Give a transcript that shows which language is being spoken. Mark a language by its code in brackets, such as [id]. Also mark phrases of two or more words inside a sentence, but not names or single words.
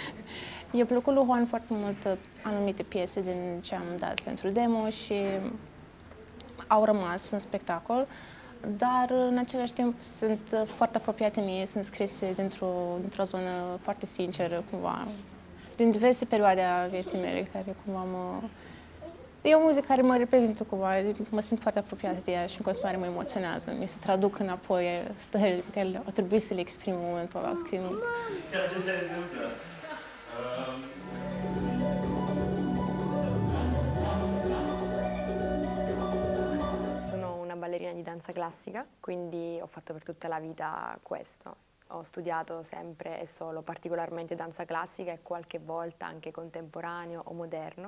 [ro] E plăcut lui Juan foarte mult anumite piese din ce am dat pentru demo și au rămas în spectacol, dar în același timp sunt foarte apropiate mie, sunt scrise dintr-o zonă foarte sinceră, cumva, din diverse perioade a vieții mele, care cumva E o muzică care mă reprezintă cumva, mă simt foarte apropiată de ea și în continuare mă emoționează. Mi se traduc înapoi stările pe care au trebuit să le exprim în momentul ăla scriind. [it] Sono una ballerina di danza classica, quindi ho fatto per tutta la vita questo. Ho studiato sempre e solo particolarmente danza classica e qualche volta anche contemporaneo o moderno.